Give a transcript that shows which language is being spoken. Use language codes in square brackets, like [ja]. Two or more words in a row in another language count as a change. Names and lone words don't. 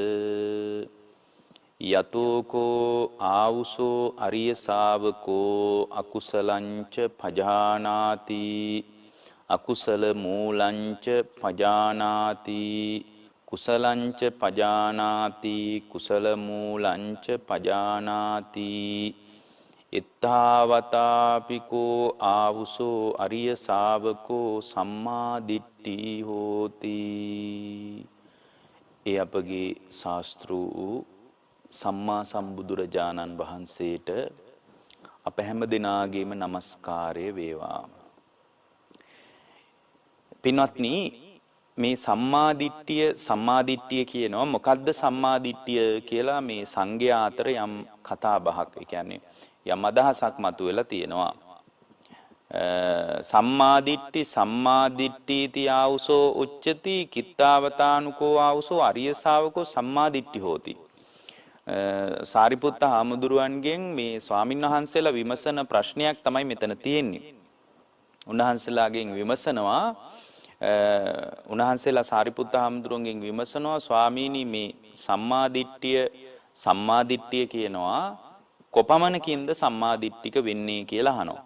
[pi] යතෝකෝ ආවුසෝ අරිය ශාවකෝ අකුසලංච පජානාති අකුසල මූලංච පජානාති කුසලංච පජානාති කුසල මූලංච පජානාති එත්තාවතාපිකෝ ආවුසෝ අරිය ශාවකෝ සම්මා දිට්ඨි හෝති. [si] ඒ අපගේ ශාස්ත්‍රු සම්මා සම්බුදුරජාණන් වහන්සේට අප හැම දිනාගේම নমස්කාරය වේවා. පින්වත්නි, මේ සම්මාදිට්ඨිය කියනවා. මොකද්ද සම්මාදිට්ඨිය කියලා මේ සංඝයා අතර යම් කතා බහක්, ඒ කියන්නේ යම් අදහසක් මතුවෙලා තියෙනවා. [pi] සම්මාදිට්ඨි ආවුසෝ උච්චති කිත්තාවතානුකෝ ආවුසෝ අරිය ශාවකෝ සම්මාදිට්ඨි හෝති. [si] සාරිපුත්ත හාමුදුරුවන්ගෙන් මේ ස්වාමින් වහන්සේලා විමසන ප්‍රශ්නයක් තමයි මෙතන තියෙන්නේ. උන්වහන්සේලාගෙන් විමසනවා, උන්වහන්සේලා සාරිපුත්ත හාමුදුරුවන්ගෙන් විමසනවා, ස්වාමීනි මේ සම්මාදිට්ඨිය කියනවා කොපමණකින්ද සම්මාදිට්ඨික වෙන්නේ කියලා අහනවා.